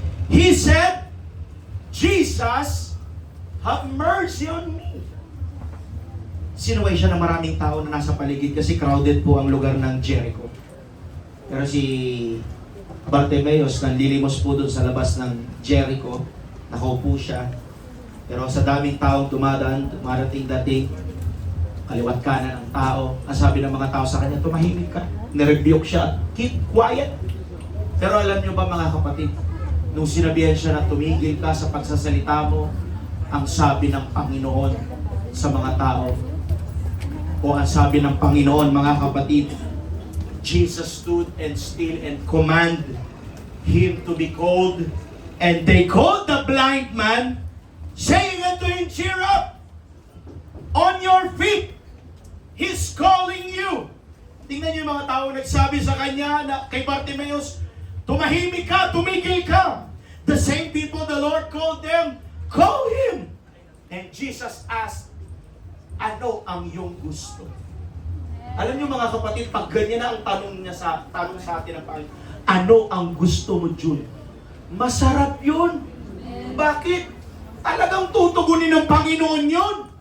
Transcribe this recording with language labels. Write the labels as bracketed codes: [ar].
[en] He said, Jesus, have mercy on me. [tl] Sinuway siya ng maraming tao na nasa paligid kasi crowded po ang lugar ng Jericho. Pero si Bartimaeus, nanlilimos po doon sa labas ng Jericho. Nakaupo siya. Pero sa daming taong dumarating dating, kaliwat kanan ng tao. Ang sabi ng mga tao sa kanya, tumahimik ka. Nirebuke siya, [en] keep quiet. [tl] Pero alam niyo ba mga kapatid, nung sinabihan siya na tumigil ka sa pagsasalita mo, ang sabi ng Panginoon sa mga tao, o ang sabi ng Panginoon mga kapatid, [en] Jesus stood and still and command him to be called, and they called the blind man, saying unto him, cheer up, on your feet, he's calling you. [tl] Tingnan niyo yung mga tao nagsabi sa kanya na kay Bartimaeus, tumahimik ka, tumigil ka. [en] The same people the Lord called them, call him. And Jesus asked, [tl] ano ang iyong gusto? Alam niyo mga kapatid, pag ganyan na ang tanong sa atin ng Panginoon, ano ang gusto mo, June? Masarap yun. Bakit? Talagang tutugunin ng Panginoon yun.